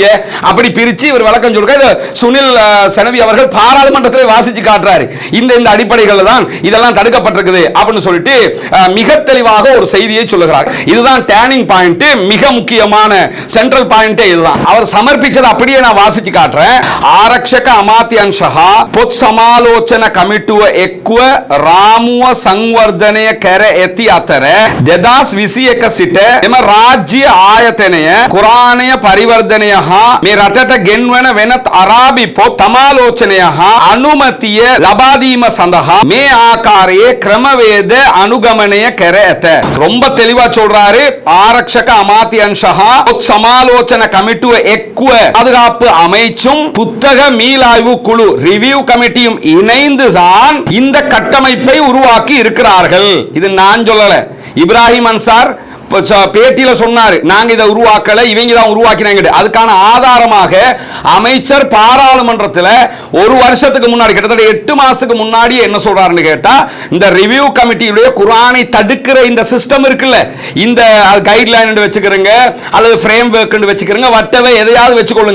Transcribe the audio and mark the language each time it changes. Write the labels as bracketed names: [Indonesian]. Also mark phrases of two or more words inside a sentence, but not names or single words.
[Tamil] அப்படி பிரிச்சு இவர் விளக்கம் சொல்றாரு. சுனில் சனவி அவர்கள் பாராளுமன்றத்தில் வாசிச்சு காட்டுறாரு. இந்த அடிப்படைகள் தான் இதெல்லாம் தடுக்கப்பட்டிருக்குது அப்படின்னு சொல்லிட்டு மிக தெளிவாக ஒரு செய்தியை சொல்லுகிறார். இதுதான் [English] turning point, [Tamil] மிக முக்கியமான [English] central point [Tamil] இதுதான். அவர் சமர்ப்பிச்சது அப்படியே நான் வாசிச்சு காட்டுறேன். [Sinhala] ආරක්ෂක අමාත්‍යංශ හා පොත් සමාලෝචන කමිටුව එක්ව රාමුව සංවර්ධනය කර ඇති අතර 2021 සිට එම රාජ්‍ය ආයතනය කුරානය පරිවර්ධනය හා මේ රටට ගෙන්වන වෙනත් අරාබි පොත් සමාලෝචනය හා අනුමැතිය ලබා දීම සඳහා මේ ආකාරයේ ක්‍රමවේද අනුගමනය කර ඇත. [Tamil] ரொம்ப தெளிவா சொல்றாரு. [Sinhala] ආරක්ෂක අමාත්‍යංශ හා පොත් සමාலோචன කමිටුව එක්ව [Tamil] பாதுகாப்பு அமைச்சும் புத்தக மீளாய்வு குழு [English] review committee [Tamil] இணைந்துதான் இந்த கட்டமைப்பை உருவாக்கி இருக்கிறார்கள். இது நான் சொல்லல, இப்ராஹிம் அன்சார் பேட்டியில சொன்னாரு. நாங்க இதை உருவாக்கல, இவங்க தான் உருவாக்கினாங்க. அதுக்கான ஆதாரமாக அமைச்சர் பாராளுமன்றத்தில் ஒரு வருஷத்துக்கு முன்னாடி, கிட்டத்தட்ட 8 மாசத்துக்கு முன்னாடி என்ன சொல்றாருன்னு கேட்டா, இந்த [English] review committee [Tamil] குர்ஆனை தடுக்கிற இந்த சிஸ்டம் இருக்குல்ல, இந்த கைட்லைன் வச்சுக்கிறங்க அல்லது [English] frame work [Tamil] வச்சுக்கிறங்க, வட்டவை எதையாவது வச்சுக்கொள்ளுங்க.